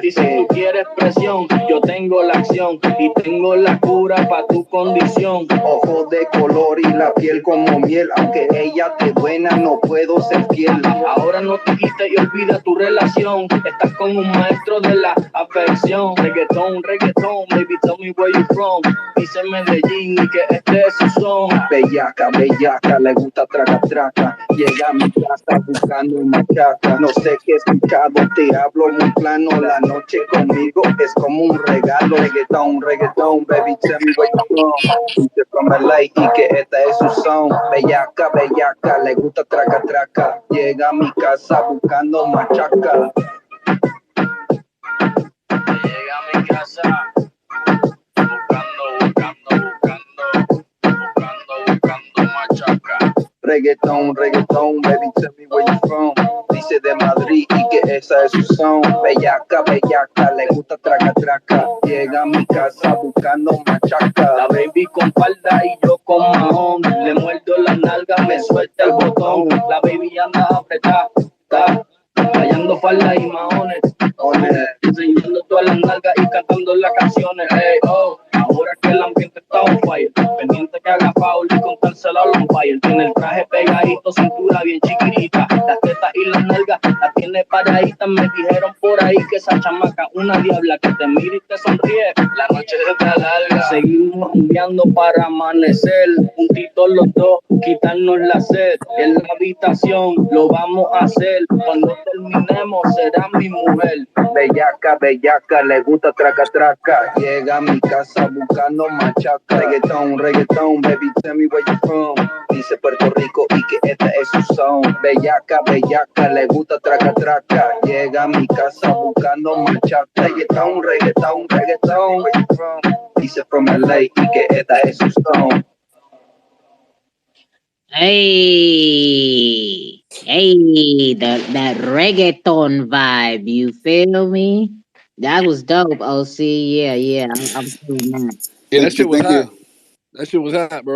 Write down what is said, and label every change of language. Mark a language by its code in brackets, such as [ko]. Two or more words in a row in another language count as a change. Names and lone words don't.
[es] Y si tú quieres presión, yo tengo la acción. Y tengo la cura pa' tu condición. Ojos de color y la piel como miel. Aunque ella te buena, no puedo ser fiel. Ahora no te quites y olvida tu relación. Estás con un maestro de la afección. Reggaetón, reggaetón, [en] baby, tell me where you from. [es] Dice Medellín y que este es su son. Bellaca, bellaca, le gusta traca, traca. Llega a mi casa buscando machaca. No sé qué he escuchado, te hablo muy plano. La noche conmigo es como un regalo. Reggaetón, reggaetón, [en] baby, tell me where you from. [es] Dice from LA y que esta es su son. Bellaca, bellaca, le gusta traca, traca. Llega a mi casa buscando machaca. Llega a mi casa buscando machaca. Reggaetón, reggaetón, [en] baby, tell me where you from. [es] Dice de Madrid y que esa es su son. Bellaca, bellaca, le gusta traca, traca. Llega a mi casa buscando machaca. La baby con falda y yo con mahón. Le muerdo la nalga, me suelta el botón. La baby anda apretada, está fallando falda y mahones. Enseñando todas las nalgas y cantando las canciones. Hey, oh, ahora que el ambiente está [en] on fire, [es] pendiente que haga foul y contárselo a los umpires. Tiene el traje pegadito, cintura bien chiquitita. Las tetas y las nalgas las tiene paraditas. Me dijeron por ahí que esa chamaca una diabla que te mira y te sonríe. La noche está larga. Seguimos rumbeando para amanecer. Juntitos los dos, quitarnos la sed. En la habitación lo vamos a hacer. Cuando terminemos será mi mujer. Bellaca, bellaca, le gusta traca, traca. Llega a mi casa buscando machaca. Reggaetón, reggaetón, [en] baby, tell me where you from. [es] Dice Puerto Rico y que esta es su son. Bellaca, bellaca, le gusta traca, traca. Llega a mi casa buscando machaca. Reggaetón, reggaetón, reggaetón, [en] where you from. [es] Dice from LA y que esta es su son. [en] Hey, that reggaeton vibe, you feel me? That was dope, OC. Yeah, I'm feeling that. Yeah, that shit was hot. That shit was hot, bro.